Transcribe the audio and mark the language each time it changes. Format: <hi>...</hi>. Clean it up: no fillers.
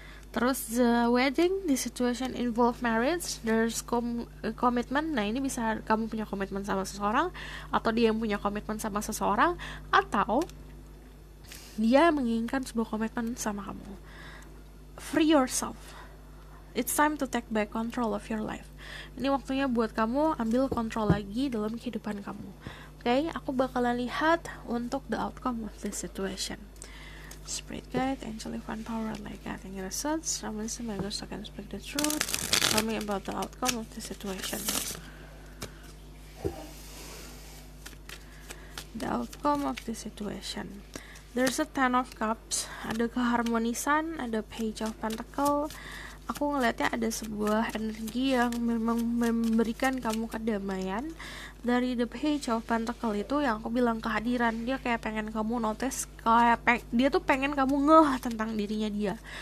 <id>Terus</id> <en>the wedding, the situation involve marriage, there's commitment.</en> <id>Nah, ini bisa kamu punya komitmen sama seseorang, atau dia yang punya komitmen sama seseorang, atau dia menginginkan sebuah komitmen sama kamu.</id> <en>Free yourself. It's time to take back control of your life.</en> <id>Ini waktunya buat kamu ambil kontrol lagi dalam kehidupan kamu. Oke, aku bakalan lihat untuk</id> <en>the outcome of this situation. Spirit guide, angel divine power, like guiding results. I'm listening, my ghost can speak the truth. Tell me about the outcome of the situation. The outcome of the situation. There's a Ten of Cups.</en> <id>Ada keharmonisan, ada Page of Pentacle. Aku ngelihatnya ada sebuah energi yang memang memberikan kamu kedamaian. Dari the Page of Pentacle itu yang aku bilang kehadiran, dia kayak pengen kamu notice, kayak dia tuh pengen kamu ngeh tentang dirinya dia.</id>